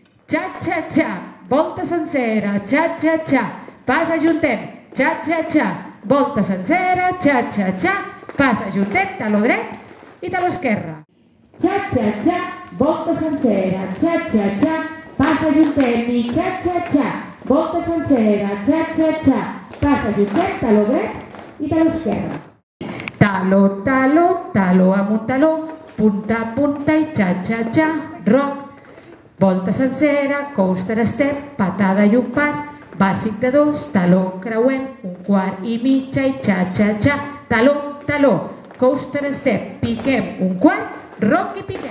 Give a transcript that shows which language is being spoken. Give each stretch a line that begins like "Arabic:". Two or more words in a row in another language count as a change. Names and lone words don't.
Catalan: xa-xa-xa, volta sencera, xa-xa-xa, pas ajuntem, xa-xa-xa, volta sencera, xa-xa-xa, pas ajuntem, taló dret i taló esquerre. Xa-xa-xa, volta sencera, xa-xa-xa, pas ajuntem i xa-xa-xa, volta sencera, xa-xa-xa, pas ajuntem, taló dret i taló esquerre. Taló, taló, taló amb un taló, punta a punta i xa-xa-xa, rock. Volta sencera,
English: coaster step,
Catalan: patada i un pas, bàsic de 2, taló creuem, un quart i mitja i xa-xa-xa, taló, taló,
English: coaster step,
Catalan: piquem un quart, rock i piquem.